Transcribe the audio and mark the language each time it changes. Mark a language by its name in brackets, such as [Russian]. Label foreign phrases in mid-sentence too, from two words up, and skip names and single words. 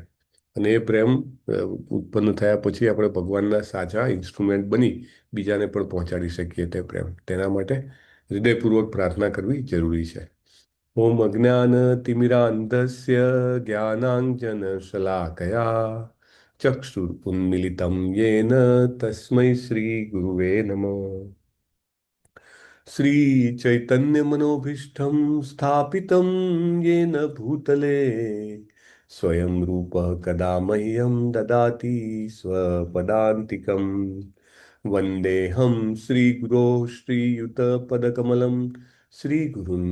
[Gujarati] અને એ પ્રેમ ઉત્પન્ન થયા પછી આપણે ભગવાનના સાચા ઇન્સ્ટ્રુમેન્ટ બની બીજાને પણ પહોંચાડી શકીએ તે પ્રેમ. તેના માટે હૃદયપૂર્વક પ્રાર્થના કરવી જરૂરી છે. [Sanskrit] ઓમ અજ્ઞાનતિમિરાન્ધસ્ય જ્ઞાનાંજન શલાકયા ચક્ષુરુન્મિલિतं येन તસ્मै શ્રી ગુરુવે નમઃ. श्रीचैतन्यमनोभीष्टं स्थापितं येन भूतले स्वयं रूपः कदा मह्यं ददाति स्वपदान्तिकं. वन्देऽहं श्रीगुरो श्रीयुतपदकमलं श्रीगुरुन्